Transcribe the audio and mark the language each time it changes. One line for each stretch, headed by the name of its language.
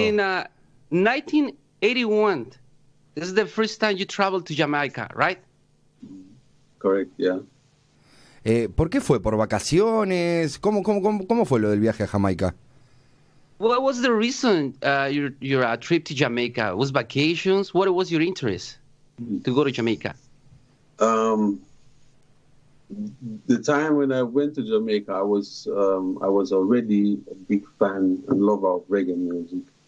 English: In 1981, this is the first time you traveled to Jamaica, right? Correct, yeah.
Spanish: ¿Por qué fue? ¿Por vacaciones? ¿Cómo fue lo del viaje a Jamaica?
English: What was the reason your trip to Jamaica? Was vacations? What was your interest to go to Jamaica? The time when I went to Jamaica, I was already a big fan and lover of reggae music.